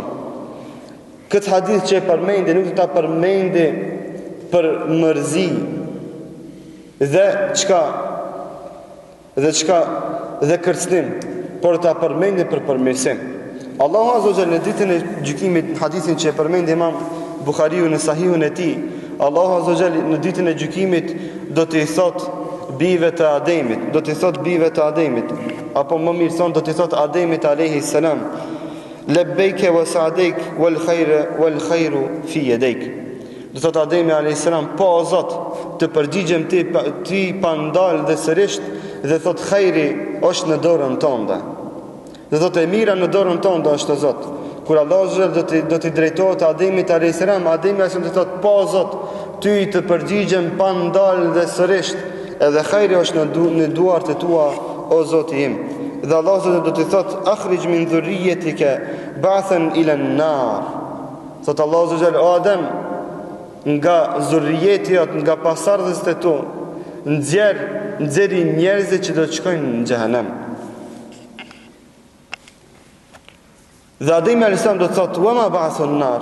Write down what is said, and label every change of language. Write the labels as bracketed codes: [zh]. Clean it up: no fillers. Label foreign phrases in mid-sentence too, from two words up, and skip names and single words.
[sq] Këtë hadith që e përmendi, nuk ta përmendi për mërzi dhe kërcënim, por ta përmendi për përmirësim. Allahu [ar] عز وجل [sq] në ditën e gjykimit, hadithin që e përmendi Imam Buhariu në Sahihun e tij, Allahu [ar] عز وجل [sq] në ditën e gjykimit do t'i thot bijve të Ademit, apo më mirë thon do t'i thot Ademit [ar] عليه السلام, لبيك وسعديك والخير في يديك. [sq] Do thot Ademi [ar] عليه السلام, [sq] po o Zot, të përgjigjem ti pa ndal dhe sërish, dhe thot khajri është në dorën tënde. Dhe thot e mira në dorën tënde është, o Zot. Kur Allah do t'i drejtohet Ademit [ar] عليه السلام, [sq] Ademi [ar] عليه السلام [sq] do thot, po o Zot, ty të përgjigjem pa ndal dhe sërish, edhe khajri është në duart e tua, o Zoti im. Dhe Allah do t'i thot, [ar] أخرج من ذريتك بعثا إلى النار. [sq] Thot Allah o Adem, nga zurrijeti jot, nga pasardhës të tu, nxjerri njerëzit që do të shkojnë në xhehenem. Dhe Ademi [ar] عليه السلام [sq] do të thotë, [ar] "وما بعث النار."